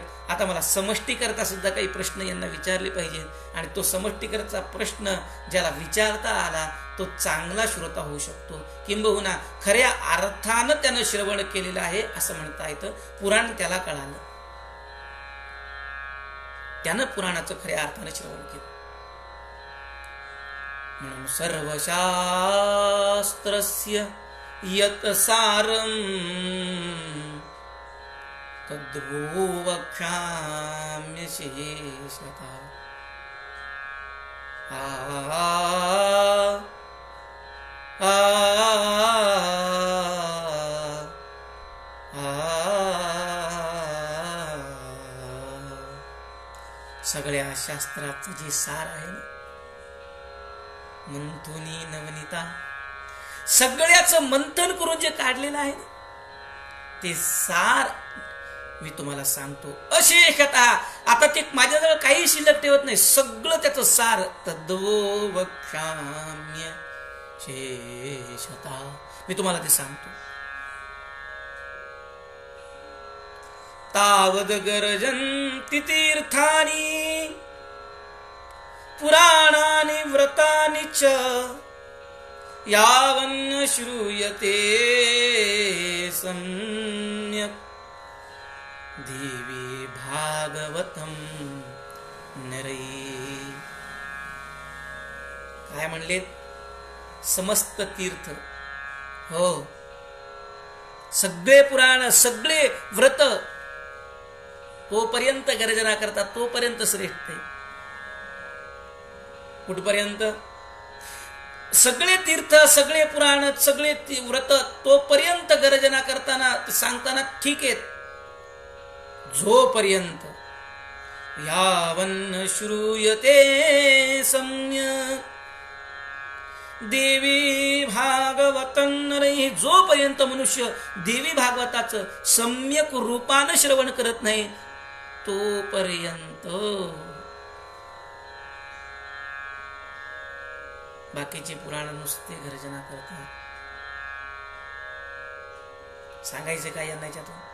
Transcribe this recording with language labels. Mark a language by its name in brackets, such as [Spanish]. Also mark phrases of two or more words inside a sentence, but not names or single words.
[Marathi] आता मला समष्टीकरता सुद्धा काही प्रश्न यांना विचारले पाहिजे आणि तो समष्टीकरता प्रश्न ज्याला विचारता आला तो चांगला श्रोता होऊ शकतो. किंबहुना खऱ्या अर्थानं त्यानं श्रवण केलेलं आहे असं म्हणता येतं. पुराण त्याला कळालं, त्यानं पुराणाचं खऱ्या अर्थानं श्रवण केलं. [Sanskrit] म्हणून सर्वशास्त्रस्य यत् सारं तद्वो वक्ष्याम्यशेषतः. [Marathi] सगळ्या शास्त्राचं जे सार आहे ना, मंथुनी नवनीता, सगळ्याचं मंथन करून जे काढलेलं आहे ना ते सार मी तुम्हाला सांगतो अशेषतः. आता ते माझ्याजवळ काही शिल्लक ठेवत नाही, सगळं त्याचं सार [Sanskrit] तद्वो वक्ष्याम्य शेषतः [Marathi] मी तुम्हाला ते सांगतो. [Sanskrit] तावद गरजन्ति तीर्थानि पुराणानि व्रतानि च यावन्न श्रूयते सम्यक् देवी भागवतम नरै. [Marathi] काय म्हणले? समस्त तीर्थ, हो, सगळे पुराण, सगळे व्रत तोपर्यंत गर्जना करतात तोपर्यंत श्रेष्ठ आहे. कुठपर्यंत? सगळे तीर्थ, सगळे पुराण, सगळे व्रत तोपर्यंत गर्जना करताना सांगताना ठीक आहेत, जोपर्यंत [Sanskrit] यावन्न श्रूयते सम्यक् देवी भागवतं नरैः. [Marathi] जोपर्यंत मनुष्य देवी भागवताचं सम्यक रूपानं श्रवण करत नाही तोपर्यंत बाकीचे पुराण नुसते गर्जना करतात. सांगायचे काय यांना याच्यातून?